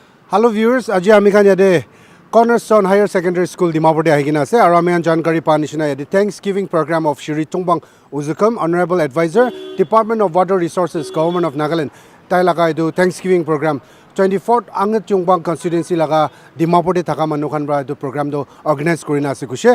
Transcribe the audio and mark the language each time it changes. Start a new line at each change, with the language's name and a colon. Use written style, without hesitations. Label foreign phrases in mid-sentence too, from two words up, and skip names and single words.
English: Hello viewers,
Naga Pidgin: aji ami khan yade Cornerstone Higher Secondary School Dimapur de ahigina ase aru ami jankari pa nishina yade
English: Thanksgiving program of
Naga Pidgin: Shri Tongpang Ozükum,
English: Honorable Advisor, Department of Water Resources, Government of Nagaland.
Naga Pidgin: Tai laga edu
English: Thanksgiving program
Naga Pidgin: 24th Angetyongpang Constituency laga Dimapur de thaka manu khan bra edu program do organize kurina ase kushe.